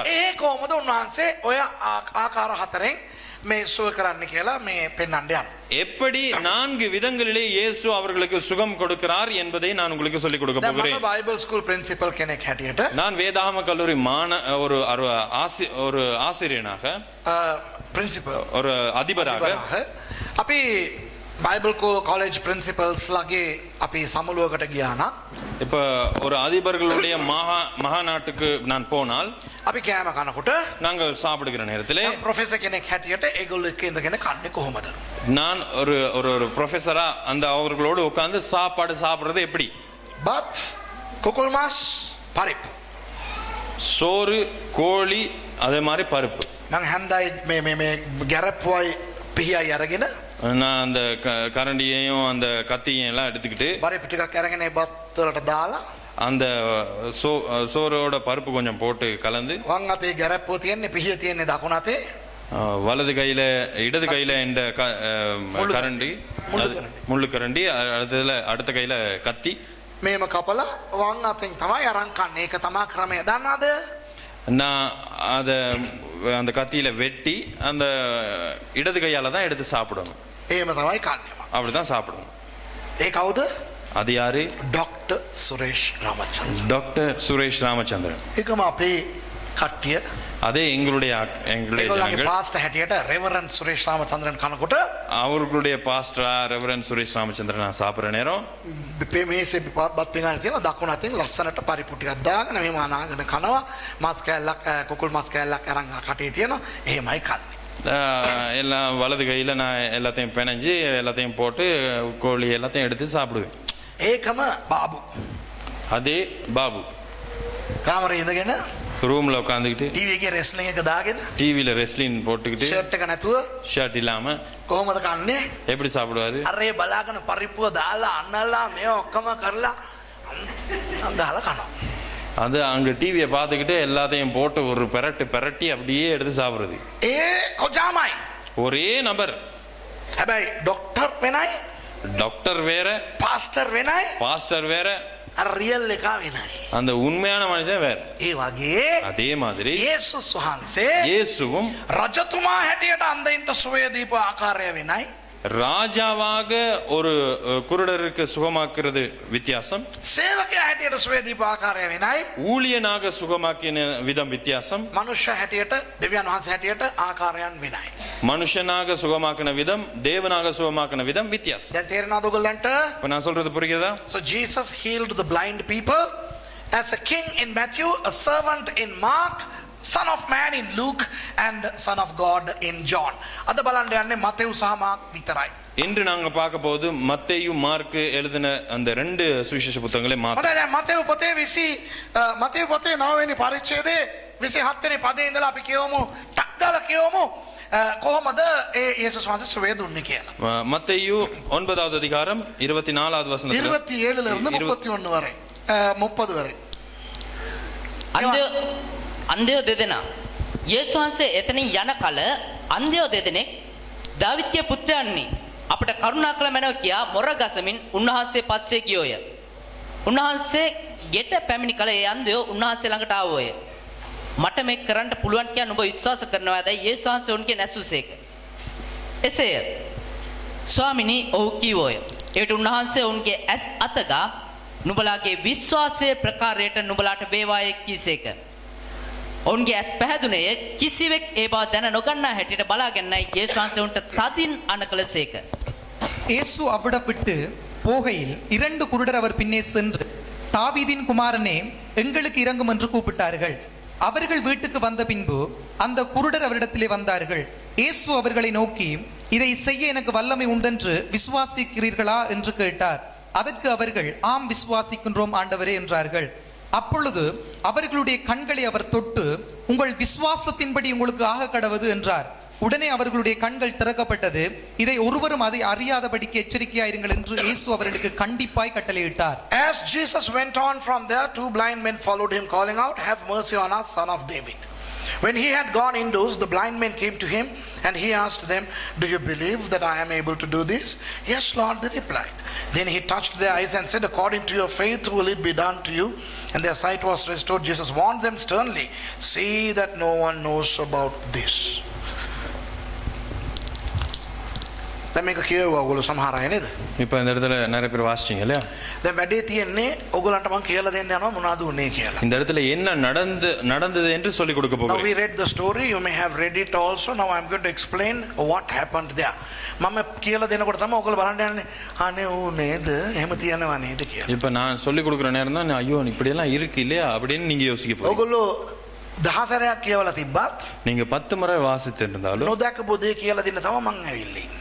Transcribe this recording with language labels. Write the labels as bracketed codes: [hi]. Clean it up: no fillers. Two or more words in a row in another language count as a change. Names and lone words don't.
[si] ඒ කොහොමද උන්වහන්සේ ඔය ආකාර හතරෙන් මේ සුව කරන්න කියලා මේ පෙන්වන්න යනවා. [ta] எப்படி 4 விதங்களிலே இயேசு அவர்களுக்கு சுகம் கொடுக்கிறார் என்பதை நான் உங்களுக்கு சொல்லிக் கொடுக்க [si] දැන් [ta] போகிறேன். [si] මම [en] Bible school principal [si] කෙනෙක් හැටියට [ta] நான் வேதாகம கல்லூரி ஒரு ஆசிரியனாக [si] ප්‍රින්සිපල් [ta] ஒரு அதிபராக [si] අපි [en] Bible college principals [si] ලගේ අපි සමුළුවකට ගියා නම් [ta] இப்ப ஒரு அதிபர்களுடைய மகாநாட்டுக்கு நான் போனால் [si] අපි කෑම කනකොට [ta] நாங்கள் சாப்பிடுகிற நேரத்திலே [si] ප්‍රොෆෙසර් කෙනෙක් හැටියට ඒගොල්ලෝ එක්ක ඉඳගෙන කන්නේ කොහොමද? [ta] நான் ஒரு ப்ரொஃபஸரா அந்த அவர்களோடு உட்கார்ந்து சாப்பாடு சாப்பிடுறது எப்படி? [si] බත් කුකුල් මාස් පරිප්පු [ta] சோறு கோழி அதே மாதிரி பருப்பு. [si] මම හන්දයි මේ ගැරප්පුවයි පිහියයි අරගෙන [ta] நான் அந்த கரண்டியையும் அந்த கத்தியையும் எல்லாம் எடுத்துக்கிட்டு [si] පරිප්පු ටිකක් අරගෙන ඒ බත් වලට දාලා [ta] அந்த சோறோட பருப்பு கொஞ்சம் போட்டு கலந்து [si] වම් අතේ ගැරප්පුව තියෙන්නේ පිහිය තියෙන්නේ දකුණු අතේ [ta] வலது கையில இடது கையில இந்த கரண்டி முள்ளு கரண்டி அடுத்த கையில கத்தி [si] මේම කපලා වම් අතෙන් තමයි අරන් කන්නේ. ඒක තමයි ක්‍රමය. දන්නවද? [ta] நான் அந்த கத்தியில வெட்டி அந்த இடது கையால தான் எடுத்து சாப்பிடணும். [si] එහෙම තමයි කන්නේ. [ta] அப்படிதான் சாப்பிடணும். [si] ඒ කවුද? [ta] அது யாரு? [si] ඩොක්ටර් සුරේෂ් රාමචන්ද්‍රන්. [ta] டாக்டர் சுரேஷ் ராமச்சந்திரன். [si] ඒකම අපේ කට්ටිය [ta] அதே எங்களுடைய ஜனங்கள் [si] பாஸ்டர் හැටියට රෙවරන්ඩ් සුරේෂ් රාමචන්ද්‍රන් කනකොට [ta] அவர்களுடைய பாஸ்டரா ரெவரண்ட் சுரேஷ் ராமச்சந்திரன் நான் சாப்பிடுற நேரம் [si] මේසේ බත් පිඟාන තියෙනවා දකුණු අතින් ලස්සනට පරිප්පු ටිකක් දාගෙන මෙහෙම අනාගෙන කනවා. මාස් කෑල්ලක් කුකුල් මාස් කෑල්ලක් අරන් කටේ තියෙනවා. එහෙමයි කන්නේ. [ta] எல்லாம் வலது கையில நான் எல்லாத்தையும் பிணைஞ்சு எல்லாத்தையும் போட்டு கோழி எல்லாத்தையும் எடுத்து சாப்பிடுவேன். [si] ඒකම බාබු. [ta] அதே பாபு [si] කාමරේ ඉඳගෙන [ta] ரூம்ல உட்காந்துக்கிட்டு [si] ටීවී එකේ රෙස්ලින් එක දාගෙන [ta] டிவில ரெஸ்லிங் போட்டுக்கிட்டு [si] ෂර්ට් එක නැතුව [ta] ஷர்ட் இல்லாம [si] කොහොමද කන්නේ? [ta] எப்படி சாப்பிடுவாரு? [si] අරේ බලාගෙන පරිප්පුව දාලා අන්නලා මේ ඔක්කොම කරලා අන්දාලා කනවා. [ta] அது அங்க டிவியை பார்த்துக்கிட்டு எல்லாத்தையும் போட்டு ஒரு பெரட்டி அப்படியே எடுத்து சாப்பிடுறது. [si] ඒ කොජාමයි. [ta] ஒரே நபர். [si] හැබැයි ඩොක්ටර් වෙනයි, [ta] டாக்டர் வேற, [si] පාස්ටර් වෙනයි, [ta] பாஸ்டர் வேற, [si] අර රියල් එකා වෙනයි. [ta] அந்த உண்மையான மனுஷன் வேற. [si] ඒ වගේ [ta] அதே மாதிரி [si] යේසුස් වහන්සේ [ta] இயேசுவும் [si] රජතුමා හැටියට අන්ධයින්ට සුවය දීපු ආකාරය වෙනයි. [ta] ராஜாவாக ஒரு குருடருக்கு சுகமாக்குறது வித்தியாசம். [si] සේවකයා හැටියට සුවය දීපු ආකාරය වෙනයි. [ta] ஊழியனாக சுகமாக்கின விதம் வித்தியாசம். [si] මනුෂ්‍ය හැටියට දෙවියන් වහන්සේ හැටියට ආකාරයන් වෙනයි. [ta] மனுஷனாக சுகமாக்கின விதம் தேவனாக சுகமாக்கின விதம் வித்தியாசம். [si] දැන් තේරෙනවද ඔයගොල්ලන්ට? [ta] இப்ப நான் சொல்றது புரியுதா? [en] So Jesus healed the blind people as a king in Matthew, a servant in Mark, Son of Man in Luke, and Son of God in John. [si] අද බලන්න යන්නේ මතෙව් සහ මාර්ක් විතරයි. [ta] இன்று நாங்க பார்க்க போது மத்தேயு மார்க்கு எழுதின அந்த 2 சுவிசேஷ புத்தகங்களை [si] මට දැන් මතෙව් පොතේ 9 වෙනි පරිච්ඡේදයේ 27 වෙනි පදේ ඉඳලා අපි කියවමු ටක් දාලා කියවමු කොහොමද ඒ යේසුස් වහන්සේ සුවය දුන්නේ කියලා. [ta] மத்தேயு 9வது அதிகாரம் 24வது வசனத்துல 27 ல இருந்து 31 வரை 30 வரை. [si] අන්ධයෝ දෙදෙනා යේසුස් වහන්සේ එතනින් යන කල අන්ධයෝ දෙදෙනෙක් දාවිත්ගේ පුත්‍රයන්නි අපට කරුණා කළ මැනව කියා මොර ගසමින් උන්වහන්සේ පස්සේ ගියෝය. උන්වහන්සේ ගෙට පැමිණි කල ඒ අන්ධයෝ උන්වහන්සේ ළඟට ආවෝය. මට මේක කරන්න පුළුවන් කියලා නුඹ විශ්වාස කරනවාද? යේසුස් වහන්සේ උන්ගේ නැසුසේක. එසේය. ස්වාමිනී ඔහු කීවෝය. ඒට උන්වහන්සේ උන්ගේ ඇස් අතගා නුඹලාගේ විශ්වාසයේ ප්‍රකාරයට නුඹලාට වේවාය කීසේක. ඔවුන්ගේ ඇස් පැහැදුනේය කිසිවෙක් ඒ බව දැන නොගන්නා හැටියට බලාගෙනයි යේසුස් වහන්සේ උන්ට තදින් අණ කළසේක. [ta] இயேசு அவிடம் விட்டு போகையில் 2 குருடர் அவர் பின்னே சென்று தாவீதின் குமாரனே எங்களுக்கு இறங்கும் என்று கூப்பிட்டார்கள். அவர்கள் வீட்டுக்கு வந்த பின்பு அந்த குருடர் அவரிடத்திலே வந்தார்கள். இயேசு அவர்களை நோக்கி இதை செய்ய எனக்கு வல்லமை உண்டென்று விசுவாசிக்கிறீர்களா என்று கேட்டார். அதற்கு அவர்கள் ஆம் விசுவாசிக்கின்றோம் ஆண்டவரே என்றார்கள். அப்பொழுது அவர்களுடைய கண்களை அவர் தொட்டு உங்கள் விசுவாசத்தின்படி உங்களுக்கு ஆக கடவது என்றார். உடனே அவர்களுடைய கண்கள் திறக்கப்பட்டது. இதை ஒருவரும் அதை அறியாதபடிக்கு எச்சரிக்கையாயிருங்கள் என்று இயேசு அவர்களுக்கு கண்டிப்பாய் கட்டளையிட்டார். [en] As Jesus went on from there, 2 blind men followed him, calling out, "Have mercy on us, son of David." When he had gone indoors, the blind men came to him, and he asked them, "Do you believe that I am able to do this?" "Yes, Lord," they replied. Then he touched their eyes and said, "According to your faith will it be done to you." And their sight was restored. Jesus warned them sternly, "See that no one knows about this." [si] දැන් මේක කියවුවා ඔයගොල්ලෝ සමහර අය නේද? [ta] இப்ப இந்த இடத்துல நிறைய பேர் வாசிச்சீங்க இல்லையா? [si] දැන් වැඩේ තියෙන්නේ ඔයගොල්ලන්ට මම කියලා දෙන්න යනවා මොනවද උනේ කියලා. [ta] இந்த இடத்துல என்ன நடந்தது என்று சொல்லி கொடுக்க [en] Now we [ta] போகிறேன். [en] read the story, you may have read it also. Now I'm going to explain what happened there. [si] මම කියලා දෙනකොට තමයි ඔයගොල්ලෝ බලන්න යන්නේ අනේ ඌ නේද එහෙම තියනවා නේද කියලා. [ta] இப்ப நான் சொல்லி கொடுக்குற நேரம் தான் ஐயோ இப்படி எல்லாம் இருக்கு இல்லையா அப்படின்னு நீங்க யோசிக்க போறீங்க. [si] ඔයගොල්ලෝ දහසරයක් කියවලා තිබ්බත් [ta] நீங்க 10 முறை வாசித்திருந்தாலும் [si] නොදකපු දේ කියලා දෙන්න තමයි මං ඇවිල්ලා ඉන්නේ.